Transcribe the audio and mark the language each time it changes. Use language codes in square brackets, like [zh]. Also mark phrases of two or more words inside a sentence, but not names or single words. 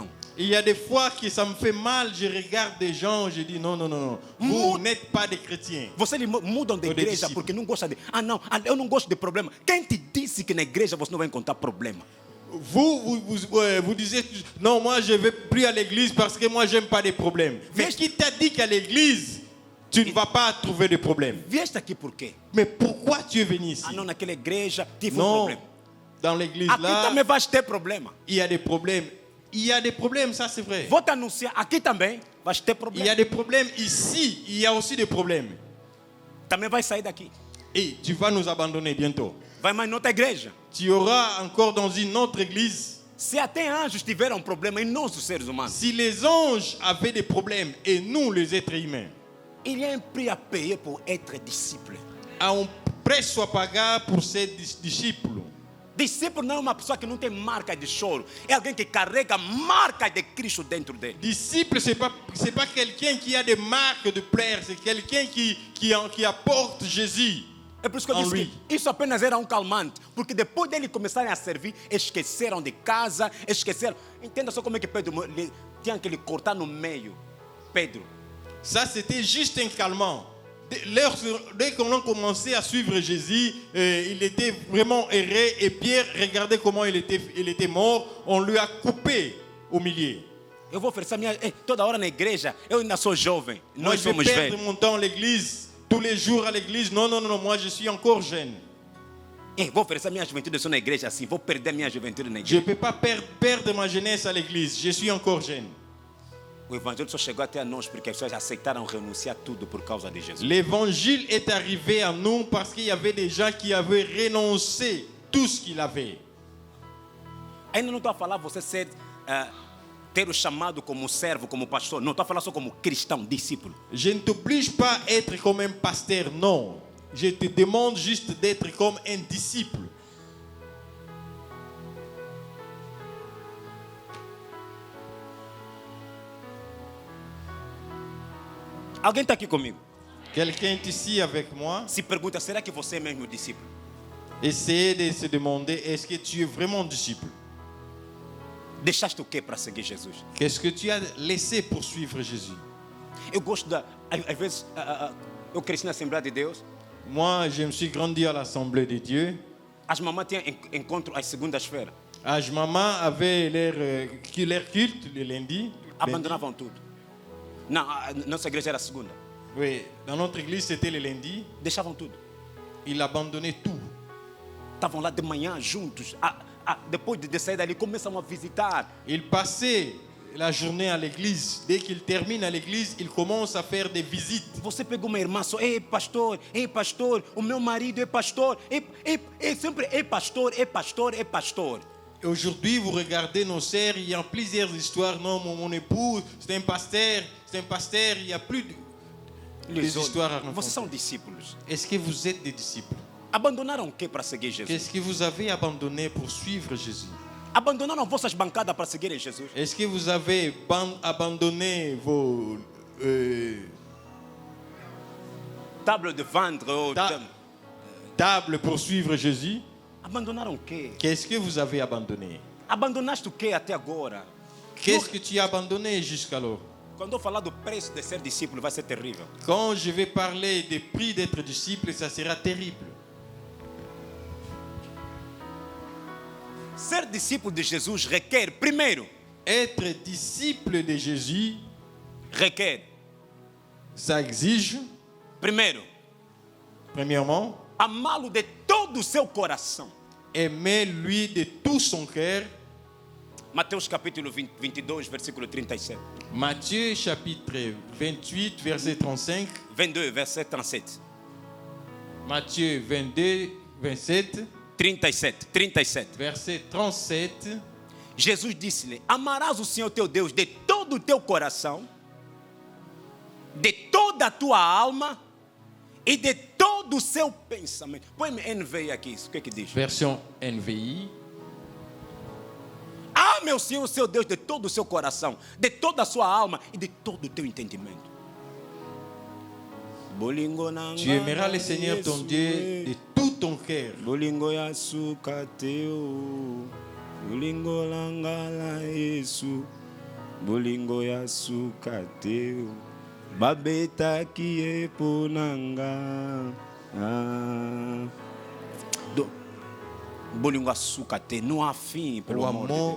[fr] Il y a des fois que ça me fait mal, je regarde des gens, je dis non, vous n'êtes pas des chrétiens. [pt] Vocês mudam de Ou de igreja discípulo. porque não gostam de... não, eu não gosto de problema. Quem te disse que na igreja você não vai encontrar problema? [fr] Vous disiez non, moi je ne vais plus à l'église parce que moi j'aime pas les problèmes. Mais qui t'a dit qu'à l'église tu ne vas pas trouver de problèmes? [pt] Vieste aqui por quê? [fr] Mais pourquoi tu es venu ici? [pt] Não, naquela igreja tive um [fr] Non, [pt] problema. [fr] dans l'église [pt] Aqui [fr] là, [pt] também vais ter problema. [fr] il y a des problèmes. Il y a des problèmes, ça c'est vrai. [pt] Vou te anunciar, aqui também vai ter [fr] Il y a [pt] problema. [fr] des problèmes ici, il y a aussi des problèmes. [pt] Também vai sair daqui. [fr] Et tu vas nous abandonner bientôt. [pt] Vai mais noutra igreja. [fr] Tu auras encore dans une autre église. [pt] Se até anjos tiveram problema, e nós, os seres humanos, [fr] Si les anges avaient des problèmes et nous, les êtres humains, il y a un prix à payer pour être disciple. [pt] há um preço a pagar por ser discípulo. Discípulo não é uma pessoa que não tem marca de choro. É alguém que carrega marca de Cristo dentro dele. [fr] Disciple, ce n'est pas quelqu'un qui a des marques de plaire, c'est quelqu'un qui apporte Jésus. [pt] É por isso que eu [fr] En [pt] disse [fr] lui. [pt] que isso apenas era um calmante. Porque depois dele começarem a servir, esqueceram de casa, esqueceram. Entenda só como é que Pedro tinha que lhe cortar no meio. Pedro. [fr] Ça, c'était juste un calmant. Dès qu'on a commencé à suivre Jésus, il était vraiment erré. Et Pierre, regardez comment il était mort. On lui a coupé au milieu. [pt] Eu vou oferecer minha. Toda hora na igreja, eu ainda sou jovem. [fr] Moi, [pt] Nós [fr] je vais [pt] somos [fr] perdre [pt] velhos. [fr] mon temps à l'église, tous les jours à l'église. Non, moi, je suis encore jeune. [pt] Vou oferecer minha juventude só na igreja assim. Vou perder minha juventude na [fr] Je ne [pt] igreja. [fr] peux pas perdre ma jeunesse à l'église. Je suis encore jeune. [pt] O evangelho só chegou até a nós porque as pessoas aceitaram renunciar tudo por causa de Jesus. [fr] L'évangile est arrivé à nous parce qu'il y avait des gens qui avaient renoncé tout ce qu'ils avaient. [pt] Ainda não estou a falar você ter o chamado como servo, como pastor. Não, estou a falar só como cristão, discípulo. [fr] Je ne t'oblige pas à être comme un pasteur, non. Je te demande juste d'être comme un disciple. [pt] Alguém está aqui comigo? [fr] Quelqu'un est ici avec moi. [pt] Se pergunta, será que você é mesmo discípulo? [fr] Essayez de se demander, est-ce que tu es vraiment disciple? [pt] Deixaste o quê para seguir Jesus? [fr] Qu'est-ce que tu as laissé pour suivre Jésus? [pt] Eu gosto às vezes, eu cresci na Assembleia de Deus. [fr] Moi, je me suis grandi à l'Assemblée de Dieu. [pt] As mamães tinham encontro às segundas-feiras. [fr] As mamans avaient leur culte le lundi. [pt] Abandonavam tudo. Não, nossa igreja era segunda. [fr] Oui, dans notre église, c'était le lundi. [pt] Deixavam tudo. [fr] Ils abandonnaient tout. [pt] Estavam lá de manhã juntos. Depois de sair dali, começam a visitar. [fr] Ils passaient la journée à l'église. Dès qu'ils terminent à l'église, ils commencent à faire des visites. [pt] Você pegou uma irmã só, ei pastor, o meu marido é pastor, sempre é pastor, é pastor, é pastor. [fr] Aujourd'hui, vous regardez nos sœurs, il y a plusieurs histoires. Non, mon époux, c'est un pasteur, il n'y a plus des histoires à [pt] Vocês [fr] raconter. [pt] são discípulos. [fr] Est-ce que vous êtes des disciples? [pt] Abandonaram o que para seguir Jesus? [fr] Qu'est-ce que vous avez abandonné pour suivre Jésus? [pt] Abandonaram vossas bancadas para seguirem Jesus? [fr] Est-ce que vous avez abandonné vos Table de vendre ou tables pour suivre Jésus? [pt] Abandonaram o quê? [fr] Qu'est-ce que vous avez abandonné? [pt] Abandonaste o quê até agora? [fr] Qu'est-ce que tu as abandonné jusqu'alors? [pt] Quando eu falar do preço de ser discípulo, vai ser terrível. [fr] Quand je vais parler des prix d'être disciple, ça sera terrible. [pt] Ser discípulo de Jesus requer, primeiro, [fr] Être disciple de Jésus, [pt] requer, [fr] ça exige, [pt] primeiro, [fr] premièrement, [pt] amá-lo de todo o seu coração. [fr] aimer lui de tout son cœur. [pt] Mateus capítulo 22, versículo 37. [fr] Matthieu chapitre 28, verset 35. 22, verset 37. Matthieu 22, 27, 37. verset 37. [pt] Jesus disse-lhe: amarás o Senhor teu Deus de todo o teu coração, de toda a tua alma e de todo o seu pensamento. Põe-me NVI aqui, o que diz? [fr] Version NVI. [pt] Ame o Senhor, o seu Deus, de todo o seu coração, de toda a sua alma e de todo o teu entendimento. [fr] Tu aimeras le Seigneur ton Dieu de tout ton cœur. [ln] Bolingo ya suka teo, bolingo langala Yesu, bolingo ya suka teo, babeta kie ponanga. [pt] Bolingo açúcar, não há fim, pelo amor de Deus.